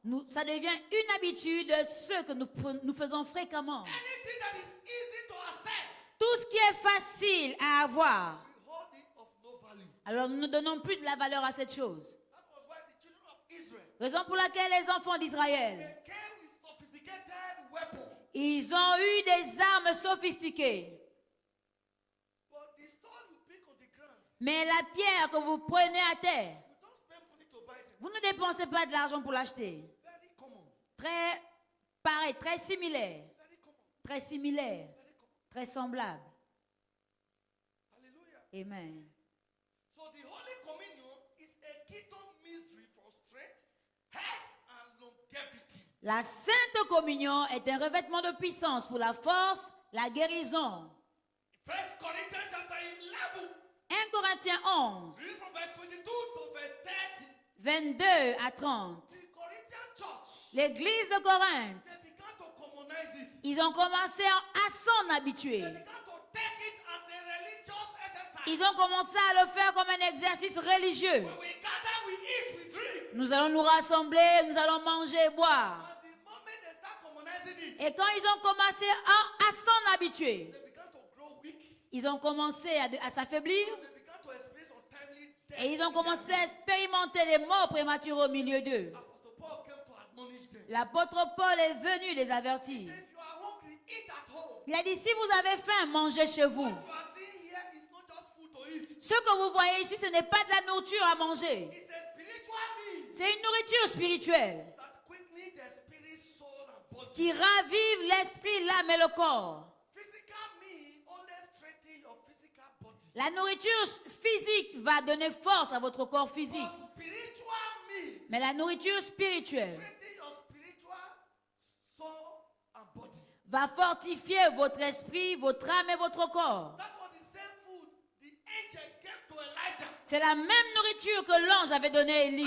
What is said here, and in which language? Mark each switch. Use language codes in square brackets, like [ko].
[fr] Ça devient une habitude ce que nous faisons fréquemment. [en] Anything that is easy to access, [fr] Tout ce qui est facile à avoir. [en] we hold it of no value. [fr] Alors nous ne donnons plus de la valeur à cette chose. [en] That was why the children of Israel, [fr] Raison pour laquelle les enfants d'Israël, [en] they came with sophisticated weapons. [fr] ils ont eu des armes sophistiquées. [en] But the stone you pick on the ground, [fr] Mais la pierre que vous prenez à terre, [en] you don't spend money to buy them. [fr] vous ne dépensez pas de l'argent pour l'acheter. [en] Very common. [fr] Très pareil, très similaire, [en] Very common. [fr] très similaire, [en] Very common. [fr] très semblable. [en] Hallelujah. [fr] Amen. [en] So the Holy Communion is a kingdom mystery for strength, health, and longevity. [fr] La Sainte Communion est un revêtement de puissance pour la force, la guérison. [en] 1 Corinthians chapter 11, [fr] 1 Corinthiens 11, [en] read from verse 22 to verse 30. [fr] 22 à 30. [en] The Corinthian church, [fr] L'église de Corinthe, [en] they began to commonize it. [fr] ils ont commencé à s'en habituer. [en] They began to take it as a religious exercise. [fr] Ils ont commencé à le faire comme un exercice religieux. [en] When we gather, we eat, we drink. [fr] Nous allons nous rassembler, nous allons manger et boire. [en] At the moment they start commonizing it, [fr] Et quand ils ont commencé à s'en habituer, [en] they began to grow weak. [fr] ils ont commencé à s'affaiblir [en] They began to experience untimely death. [fr] et ils ont commencé à expérimenter les morts prématurées au milieu d'eux. [en] Apostle Paul came to admonish them. [fr] L'apôtre Paul est venu les avertir. [en] If you are hungry, eat at home. [fr] Il a dit, si vous avez faim, mangez chez vous. [en] What you are seeing here is not just food to eat. [fr] Ce que vous voyez ici, ce n'est pas de la nourriture à manger. [en] It's a spiritual need [fr] C'est une nourriture spirituelle [en] that quickens the spirit, soul, and body. [fr] qui ravive l'esprit, l'âme et le corps. [en] Physical mean only strengthen your physical body. [fr] La nourriture physique va donner force à votre corps physique. [en] But spiritual mean [fr] Mais la nourriture spirituelle [en] strengthen your spiritual soul and body. [fr] va fortifier votre esprit, votre âme et votre corps. [en] That was the same food the angel gave to Elijah. [fr] C'est la même nourriture que l'ange avait donnée à Élie.